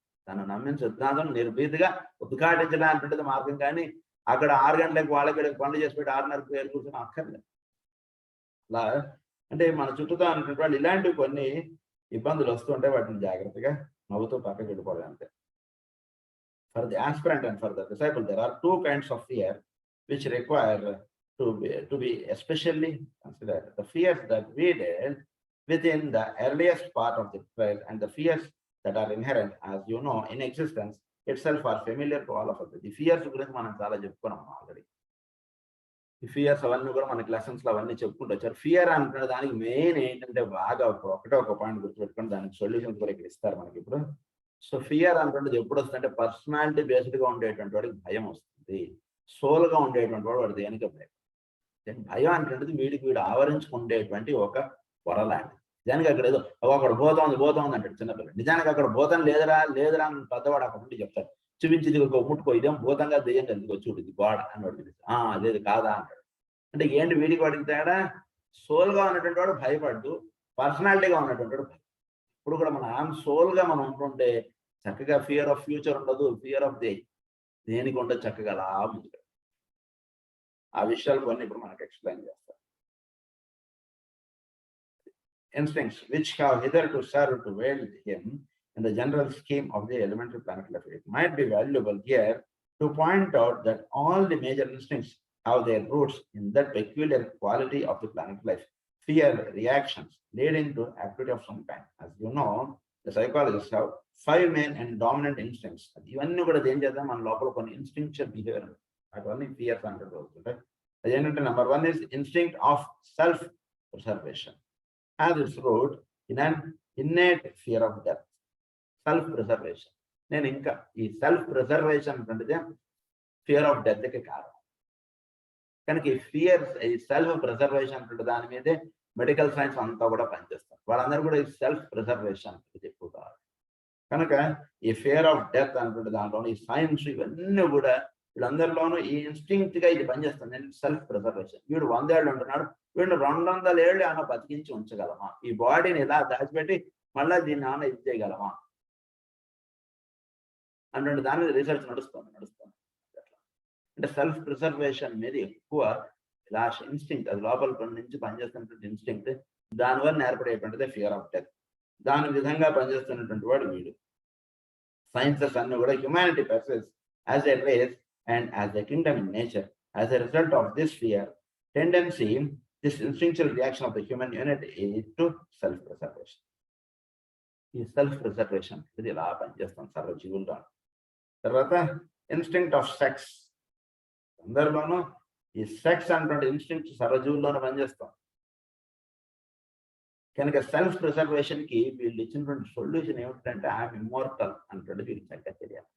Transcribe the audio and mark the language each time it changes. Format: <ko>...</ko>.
<te>తను నమ్మిన సిద్ధాంతం నిర్భీతిగా ఉద్ఘాటించడానికి మార్గం, కానీ అక్కడ 6 గంటలకు వాళ్ళకి పనులు చేసి పెట్టి 6:30 ప్రేయర్ కూర్చొని అక్కర్లేదు. అలా అంటే మన చుట్టూతో అనుకుంటే వాళ్ళు ఇలాంటివి కొన్ని ఇబ్బందులు వస్తుంటే వాటిని జాగ్రత్తగా నవ్వుతూ పక్కకి వెళ్ళిపోవాలి అంతే.</te> <en>For the aspirant and for the disciple, there are two kinds of fear which require to be especially considered. The fears that we dealt within the earliest part of the trial and the fears that are inherent, as you know, in existence itself are familiar to all of us. The fears</en> <te>గురించి మనం చాలా చెప్పుకున్నాం already. ఈ fears అవన్నీ కూడా మనకి lessons లో అవన్నీ చెప్పుకుంటూ వచ్చారు. ఫియర్ అంటున్న దానికి మెయిన్ ఏంటంటే బాగా ఒక పాయింట్ గుర్తుపెట్టుకుని దానికి సొల్యూషన్స్ కూడా ఇక్కడ ఇస్తారు మనకి ఇప్పుడు. సో ఫియర్ అంటున్నది ఎప్పుడు వస్తుందంటే పర్సనాలిటీ బేస్డ్ గా ఉండేటువంటి వాడికి భయం వస్తుంది. సోల్ గా ఉండేటువంటి వాడు దేనికి భయం. భయం అంటున్నది వీడు ఆవరించుకుండేటువంటి ఒక పొరలాంటి. నిజానికి అక్కడ ఏదో అక్కడ పోతోంది అంటాడు చిన్నపిల్లలు. నిజానికి అక్కడ భూతం లేదురా అని పెద్దవాడు అక్కడ ఉండి చెప్తాడు. చూపించి ముట్టుకో, ఇదేం భూతంగా దెయ్యం కలిసి చూడు ఇది గోడ అని వాడు అదేది కాదా అంటాడు. అంటే ఏంటి వీడికి వాడికి తేడా? సోల్ గా ఉన్నటువంటి వాడు భయపడ్డు, పర్సనాలిటీగా ఉన్నటువంటి వాడు భయం. ఇప్పుడు కూడా మనం సోల్ గా మనం ఉంటుంటే చక్కగా</te> <en>fear of future</en> <te>ఉండదు, ఫియర్ ఆఫ్ దేనికి ఉండదు, చక్కగా అలా ముందుకు. ఆ విషయాలు కొన్ని ఇప్పుడు మనకు ఎక్స్ప్లెయిన్ చేస్తారు.</te> <en>Instincts which have hitherto served to wield him in the general scheme of the elementary planet life. It might be valuable here to point out that all the major instincts have their roots in that peculiar quality of the planet life, fear reactions leading to activity of some kind. As you know, the psychologists have 5 main and dominant instincts.</en> <te>ఇవన్నీ కూడా ఏం చేద్దాం, మన లోపల కొన్ని instinctual behaviour అటువన్నీ fears అంటే అదేంటంటే number 1</te> <en>is instinct of self preservation. Has its root in an innate fear of death.</en> <te>Self preservation. నేను ఇంకా ఈ సెల్ఫ్ ప్రిజర్వేషన్ అంటే ఫియర్ ఆఫ్ డెత్ కి కారణం. కనుక ఈ సెల్ఫ్ ప్రిజర్వేషన్ అంటే దాని మీదే మెడికల్ సైన్స్ అంతా కూడా పనిచేస్తారు. వాళ్ళందరూ కూడా ఈ సెల్ఫ్ ప్రిజర్వేషన్ చెప్పుకోవాలి. కనుక ఈ ఫియర్ ఆఫ్ డెత్ అంటే దాంట్లో ఈ సైన్స్ ఇవన్నీ కూడా వీళ్ళందరిలోనూ ఈ ఇన్స్టింక్ట్ గా ఇది పనిచేస్తుంది. Self preservation. వీడు 100 ఏళ్ళు ఉంటున్నాడు, వీడు 200 ఏళ్ళు అన్న బతికించి ఉంచగలమా? ఈ బాడీని ఇలా దాచిపెట్టి మళ్ళీ దీన్ని ఆన ఇది చేయగలమా అంటే దాని మీద రీసెర్చ్ నడుస్తుంది. అంటే సెల్ఫ్ ప్రిజర్వేషన్ మీద ఎక్కువ ఇలా ఇన్స్టింక్ట్, అది లోపల నుంచి పనిచేస్తున్నటువంటి ఇన్స్టింక్ట్, దానివల్ల ఏర్పడేటువంటిది ఫియర్ ఆఫ్ డెత్. దాని విధంగా పనిచేస్తున్నటువంటి వాడు వీడు. సైన్సెస్ అన్ని కూడా</te> <en>Humanity perceives as a race and as a kingdom in nature, as a result of this fear tendency, this instinctual reaction of the human unit is to self-preservation.</en> <te>ఈ self preservation ఇది ఇలా పనిచేస్తాం సర్వజీవుల్లో. తర్వాత instinct of sex. అందరిలోనూ ఈ sex అనేటువంటి instinct సర్వజీవుల్లోనే పనిచేస్తాం. కనుక సెల్ఫ్ ప్రిజర్వేషన్ కి వీళ్ళు ఇచ్చినటువంటి సొల్యూషన్ ఏమిటంటే</te> <en>I'm immortal</en> <te>అంటే వీళ్ళు చక్కగా తెలియాలి.</te>